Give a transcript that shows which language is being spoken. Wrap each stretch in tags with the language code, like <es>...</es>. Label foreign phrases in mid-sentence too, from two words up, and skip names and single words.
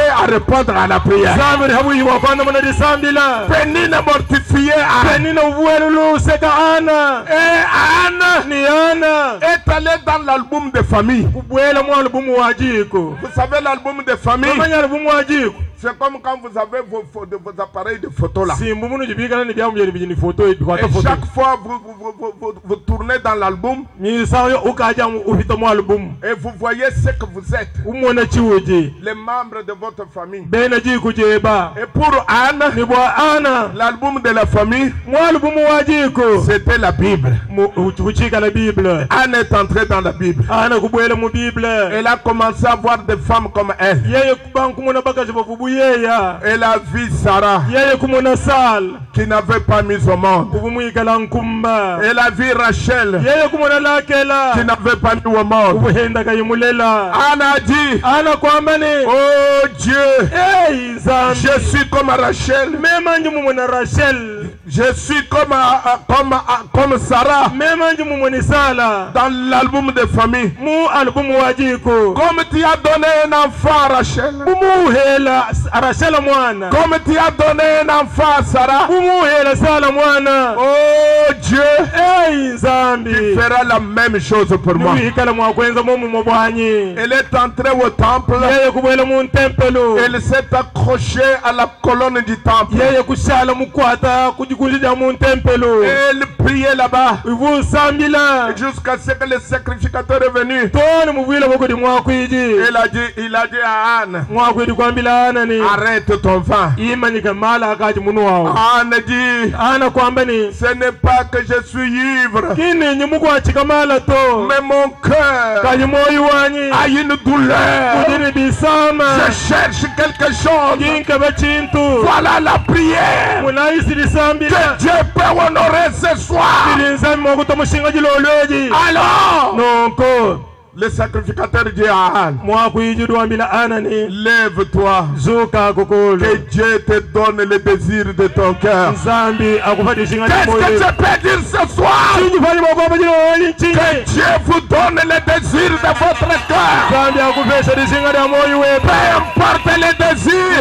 <fr>répondre à la prière.</fr> <cjk>zambi habuyi wakwana mona disambila</cjk> <fr>Pénina mortifiée</fr> <cjk>penina uvuelulu seka ana</cjk> <fr>et Anne</fr> <cjk>ni ana</cjk> <fr>est allée dans l'album de famille.</fr> <cjk>kubwela mu albumu wajiko</cjk> <fr>Vous savez l'album de famille,</fr> <cjk>manya albumu wajiko</cjk> <fr>c'est comme quand vous avez vos appareils de photo là.</fr> <cjk>simbu muno jibikana ni byamu byeni bijini photo</cjk> <fr>Et</fr> <cjk>bikwata photo</cjk> <fr>chaque fois vous tournez dans l'album</fr> <cjk>ni sayo ukaja ufita mu albumu</cjk> <fr>et vous voyez ce que vous êtes,</fr> <cjk>umona chiwoje</cjk> <fr>les membres de votre famille.</fr> <cjk>bena jiko jeba</cjk> <fr>Et pour Anne,</fr> <cjk>ni bwa ana</cjk> <fr>l'album de la famille,</fr> <cjk>mu albumu wajiko</cjk> <fr>c'était la Bible.</fr> <cjk>uchika</cjk> <fr>la bible Anne est entrée dans la Bible.</fr> <cjk>ana kubwela mu bible</cjk> <fr>Elle a commencé à voir des femmes comme elle.</fr> <cjk>yeye kubankumona bakaje bavubu yeya</cjk> <fr>Elle a vu Sarah</fr> <cjk>yeye kumona sal</cjk> <fr>qui n'avait pas mis au monde.</fr> <cjk>ubumwikala nkumba</cjk> <fr>Elle a vu Rachel</fr> <cjk>yeye kumona lakela</cjk> <fr>qui n'avait pas mis au monde.</fr> <cjk>ubuhenda kayimulela</cjk> <fr>Anne a dit,</fr> <cjk>ana kwambani</cjk> <fr>oh Dieu,</fr> <cjk>hey zambi</cjk> <fr>je suis comme Rachel,</fr> <cjk>mema nji mumona Rachel</cjk> <fr>je suis comme Sarah</fr> <cjk>mema nji mumoni sala</cjk> <fr>dans l'album de famille.</fr> <cjk>mu albumu wajiko</cjk> <fr>Comme tu as donné un enfant à Rachel,</fr> <cjk>umuhela Rachel mwana</cjk> <fr>comme tu as donné un enfant à Sarah,</fr> <cjk>umuhela sala mwana</cjk> <fr>oh Dieu,</fr> <cjk>hey zambi</cjk> <fr>tu feras la même chose pour moi.</fr> <cjk>niwihikala mwakwenza momu mubwanyi</cjk> <fr>Elle est entrée au temple.</fr> <cjk>yeye kubwela mu ntempelo</cjk> <fr>Elle s'est accrochée à la colonne du temple.</fr> <cjk>yeye kushala mukwata kujikulida mu ntempelo</cjk> <fr>Elle priait là-bas</fr> <cjk>ivusambila</cjk> <fr>jusqu'à ce que le sacrificateur est venu.</fr> <cjk>toni muvwila bokodi mwakwiji</cjk> <fr>Il a dit à Anne,</fr> <cjk>mwakwidi kwambila ana ni</cjk> <fr>arrête ton vin.</fr> <cjk>imanyika mala akaji munu wawo</cjk> <fr>Anne dit,</fr> <cjk>ana kwambani</cjk> <fr>ce n'est pas que je suis ivre,</fr> <cjk>kini nyimukwachika mala to</cjk> <fr>mais mon cœur</fr> <cjk>kaji moyi wanyi</cjk> <fr>a une douleur.</fr> <cjk>kudiri bisama</cjk> <fr>Je cherche quelque chose.</fr> <cjk>kinkaba chintu</cjk> <fr>Voilà la prière</fr> <cjk>munaisi lisambila</cjk> <fr>que Dieu peut honorer ce soir.</fr> <cjk>ilinzami mwakuta mushinga jilolweji</cjk> <fr>Alors,</fr> <cjk>nonko</cjk> <fr>le sacrificateur dit à Anne,</fr> <cjk>mwakwiji dwiambila ana ni</cjk> <fr>lève-toi,</fr> <cjk>zuka kukulu</cjk> <fr>que Dieu te donne le désir de ton cœur.</fr> <cjk>nzambi akufati shinga</cjk> <fr>Qu'est-ce que je peux dire ce soir?</fr> <cjk>chinjifani mwakwamba jilowoli nchinyi</cjk> <fr>Que Dieu vous donne le désir de votre cœur.</fr> <cjk>nzambi akufesha lishinga lya moyi wetu</cjk> <fr>Peu importe les désirs,</fr>